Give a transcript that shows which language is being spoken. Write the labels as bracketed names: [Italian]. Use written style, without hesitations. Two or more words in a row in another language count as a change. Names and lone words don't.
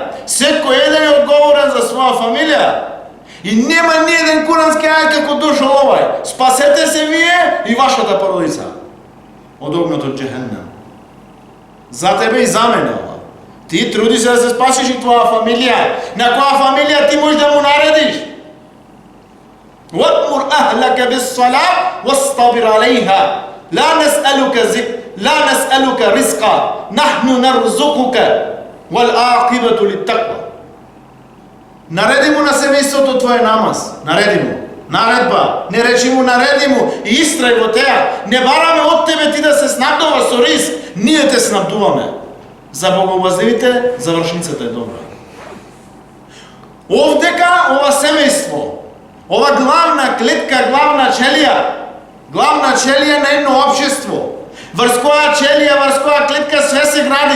[Macedonian] Секој еден е одговорен за своја фамилија. И нема ни еден курански ајат како дошол овај: спасете се вие и вашата породица од огнот од џехеннем. За тебе и за мене ова. Ти труди се да се спасиш и твоја фамилија. На која фамилија ти можеш да му наредиш? [Arabic] وَأْمُرْ أَهْلَكَ بِالصَّلَاةِ وَاسْطَبِرْ عَلَيْهَا لا نسألك رزقا نحن نرزقك وَالْعَاقِبَةُ لِلتَّقْوَى. [Macedonian] Нареди му на семејството твое намаз. Нареди му. Наредба. Не речи му, нареди му и истрај во теа. Не бараме од тебе ти да се снабдува со риск. Ние те снабдуваме. За богобозливите завршницата е добра. Овдека ова семејство, ова главна клетка, главна челија на едно општество, врз која клетка све се гради.